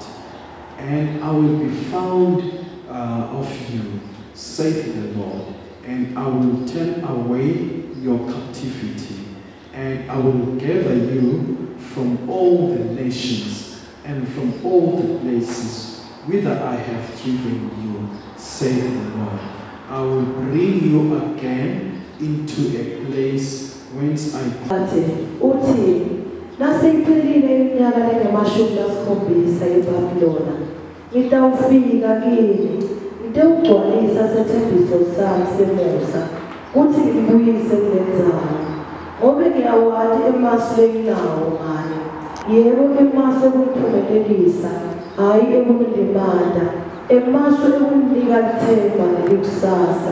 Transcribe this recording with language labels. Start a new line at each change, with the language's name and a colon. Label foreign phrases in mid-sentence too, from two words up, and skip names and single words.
English: And I will be found of you, saith the Lord, and I will turn away your captivity, and I will gather you from all the nations and from all the places whither I have driven you, saith the Lord. I will bring you again into a place whence I
Swati: nasiphelile iminyaka engamashumi lasikhombisa eBhabhilona, ngitawufika kini, ngitawugcwalisa sethembiso sami semusa, kuthi ngibuyise kule ndzawo. Ngobe ngiyawati emasu enginawo ngani, yebo emasu okuphumelelisa, hhayi ekundilimanda, emasu ekundinika ithemba nelikusasa.